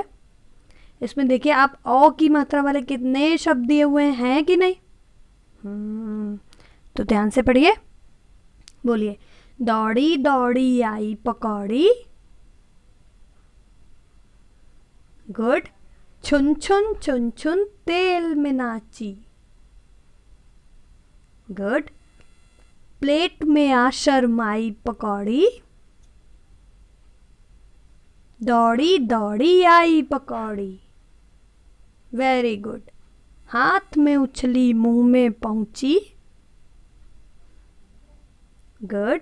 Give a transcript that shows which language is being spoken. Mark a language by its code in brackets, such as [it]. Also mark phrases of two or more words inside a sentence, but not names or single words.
[hi] इसमें देखिए आप औ की मात्रा वाले कितने शब्द दिए हुए हैं कि नहीं। तो ध्यान से पढ़िए, बोलिए। दौड़ी दौड़ी आई पकौड़ी, गुड। छुन छुन छुन छुन तेल में नाची, गुड। प्लेट में आ शर्माई पकौड़ी, दौड़ी दौड़ी आई पकौड़ी। [en] वेरी गुड। [hi] हाथ में उछली मुंह में पहुंची, गुड।